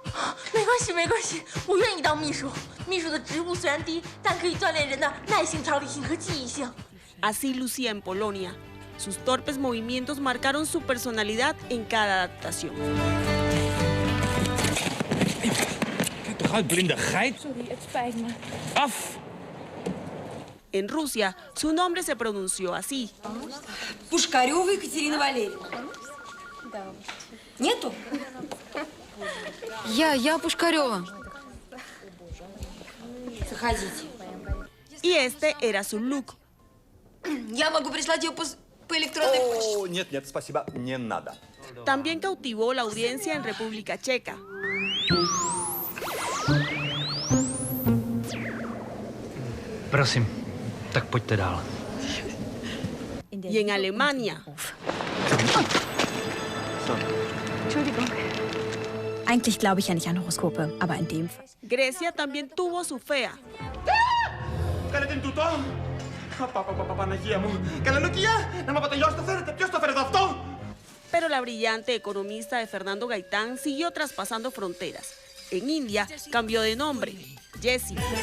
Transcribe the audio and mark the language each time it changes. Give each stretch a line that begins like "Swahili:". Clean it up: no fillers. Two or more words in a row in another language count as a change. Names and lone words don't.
Spanish: Así lucía en Polonia. Sus torpes movimientos marcaron su personalidad en cada adaptación. En Rusia, su nombre se pronunció así.
Russian: Пушкарёва Екатерина Валерьевна. Нету? Я Пушкарёва. Заходите.
Spanish: Y este era su look.
Russian: Я могу прислать её по электронной почте. Нет, спасибо, не надо.
Spanish: También cautivó la audiencia en República Checa.
Czech: Prosím, tak pojďte dál.
Spanish: Y en Alemania.
German: Entschuldigung. Eigentlich glaube ich ja nicht an Horoskope, aber in dem Fall.
Spanish: Grecia también tuvo su fea. Pero la brillante economista de Fernando Gaitán siguió traspasando fronteras. En India cambió de nombre, Jessie.